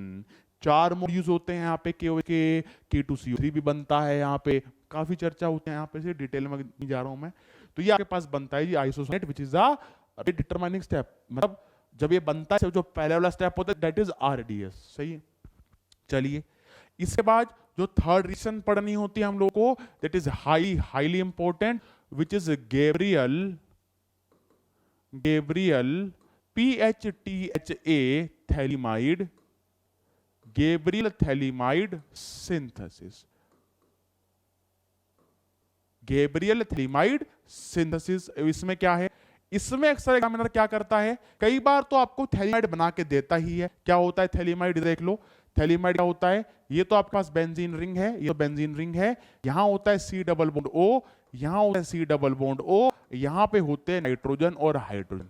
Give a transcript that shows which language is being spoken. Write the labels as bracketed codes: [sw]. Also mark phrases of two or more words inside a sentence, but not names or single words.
[hi] 4 मोड यूज होते हैं यहाँ पे, K2CO3 भी बनता है, यहाँ पे काफी चर्चा होती है, यहाँ पे से डिटेल में नहीं जा रहा हूं मैं। तो ये आपके पास बनता है जी आइसोसाइनेट, [en] which is the determining step. [hi] मतलब जब ये बनता है, जो पहले वाला स्टेप होता है [en] that is [hi] RDS। सही है। चलिए, इसके बाद जो थर्ड रिएक्शन पढ़नी होती है हम लोग को, [en] that is highly important, which is Gabriel PHTHA thalidomide, Gabriel thalidomide synthesis, Gabriel thalidomide synthesis। [hi] इसमें क्या है, इसमें अक्सर एग्जामिनर क्या करता है, कई बार तो आपको थैलीमाइड बना के देता ही है। क्या होता है थैलीमाइड, देख लो थैलीमाइड क्या होता है। ये तो आपके पास [en] benzene ring [hi] है, ये तो [en] benzene ring [hi] है, यहां होता है C [en] double bond [hi] O, यहां होता है C [en] double bond [hi] O, यहां पे होते हैं नाइट्रोजन और हाइड्रोजन।